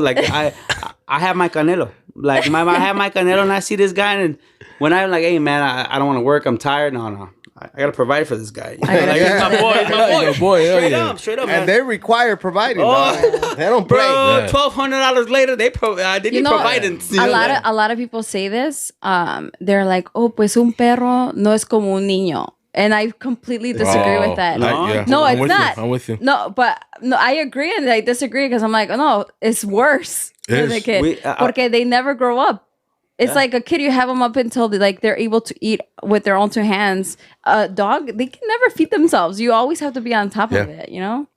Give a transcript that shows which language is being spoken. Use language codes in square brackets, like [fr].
[en] Like I have my Canelo. Like I have my Canelo, and I see this guy, and when I'm like, hey man, I don't want to work. I'm tired. No. I gotta provide for this guy. You know? Like, he's my boy. Straight up, man. And they require providing. They don't play. Bro, $1,200 later, they be providing. A lot of people say this. They're like, oh, [es] pues un perro no es como un niño. [en] And I completely disagree with that. No, it's not. I'm with you. No, but I agree and I disagree because I'm like, oh, no, it's worse than a kid. Porque they never grow up. It's like a kid, you have them up until they're able to eat with their own two hands. A dog, they can never feed themselves. You always have to be on top of it, you know?